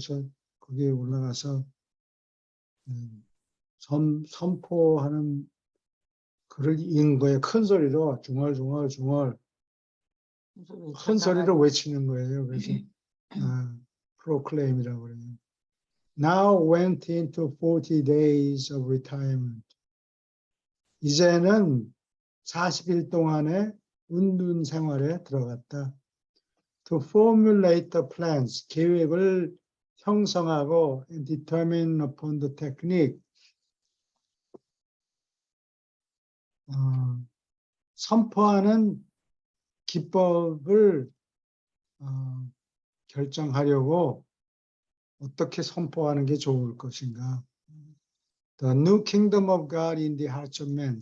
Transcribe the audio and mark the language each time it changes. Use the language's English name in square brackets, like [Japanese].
[Korean] 그래서 거기에 올라가서 선포하는 글을 읽는 거예요. 큰 소리로 중얼중얼 큰 소리로 외치는 거예요. 그래서 proclaim이라고 그래요. [English] Now went into 40 days of retirement. [Korean] 이제는 40일 동안의 은둔 생활에 들어갔다. [English] To formulate the plans, [Korean] 계획을 형성하고 [English] and determine upon the technique, [Korean] 선포하는 기법을 결정하려고 어떻게 선포하는 게 좋을 것인가. [English] The new kingdom of God in the hearts of men.